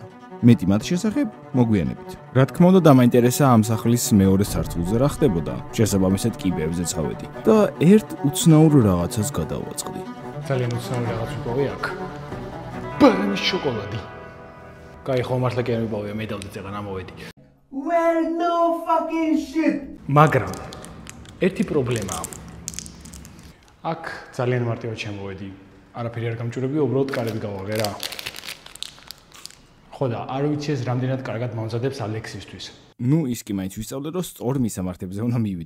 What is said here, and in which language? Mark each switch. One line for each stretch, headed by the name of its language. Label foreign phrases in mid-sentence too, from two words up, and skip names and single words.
Georgian: მეტი მათ შესახებ მოგვიანებით. რა თქმა უნდა დამაინტერესა ამ სახლის მეორე სართულზე რა ხდებოდა. შესაბამისად კიბეებზე წავედი და ერთ უცნაურ რაღაცას გადავაწყდი. ძალიან უცნაური რაღაც ვიპოვე აქ. ბანანის შოკოლადი. კაი, ხო მართლა კი არ ვიპოვე, მე დავდე წეღან ამოვედი.
English: Well, no fucking shit.
Georgian: მაგრამ ერთი პრობლემაა. აქ ძალიან მარტივად შემოვედი. არაფერი არ გამჭირებია, უბრალოდ კარები გავაღერა. ხო და არ ვიცი ეს რამდენად კარგად მომზადებს ალექსისთვის. ნუ ის კი მაინც ვისწავლე, რომ სწორ მისამართებზე უნდა მივიდე.